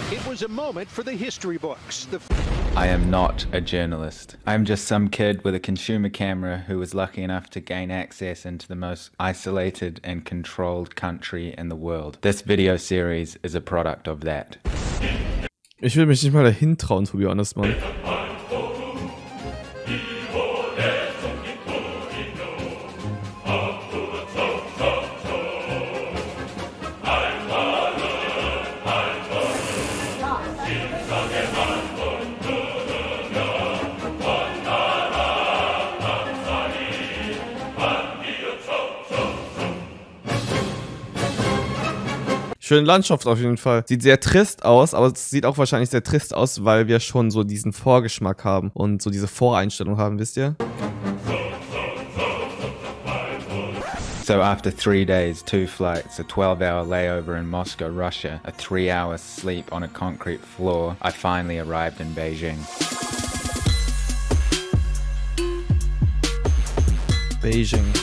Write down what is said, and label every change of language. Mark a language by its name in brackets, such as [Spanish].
[English] It was a moment for the history books. I am not a journalist. I'm just some kid with a consumer camera who was lucky enough to gain access into the most isolated and controlled country in the world. This video series is a product of that. [German] Ich will mich nicht mal dahin trauen, [English] to be honest, [German] Mann. Schöne Landschaft auf jeden Fall. Sieht sehr trist aus, aber es sieht auch wahrscheinlich sehr trist aus, weil wir schon so diesen Vorgeschmack haben und so diese Voreinstellung haben, wisst ihr? [English] So after 3 days, 2 flights, a 12-hour layover in Moscow, Russia, a 3-hour sleep on a concrete floor, I finally arrived in Beijing. Beijing.